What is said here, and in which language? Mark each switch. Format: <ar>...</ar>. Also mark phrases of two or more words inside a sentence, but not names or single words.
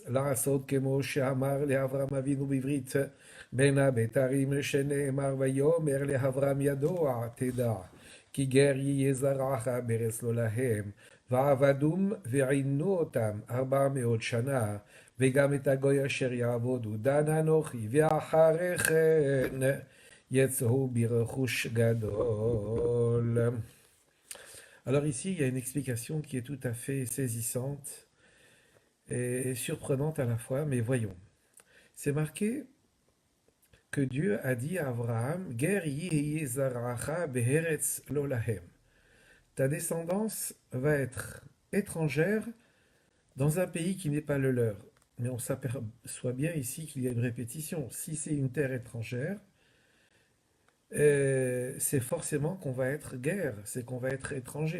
<he>לעשות כמו שאמר לאברהם אבינו בברית בין הבתרים שנאמר ויאמר לאברהם ידוע תדע כי גר יהיה זרעך בארץ לא להם ועבדום ועינו אותם 400 שנה וגם את הגוי אשר יעבודו דן אנוכי ואחרי כן יצאו ברכוש גדול.</he> <fr>Alors ici, il y a une explication qui est tout à fait saisissante et surprenante à la fois, mais voyons. C'est marqué que Dieu a dit à Abraham,</fr> <he>גר יהיה זרעך בארץ לא להם.</he> <fr>Ta descendance va être étrangère dans un pays qui n'est pas le leur. Mais on s'aperçoit bien ici qu'il y a une répétition. Si c'est une terre étrangère, c'est forcément qu'on va être guerre, c'est qu'on va être étranger.</fr>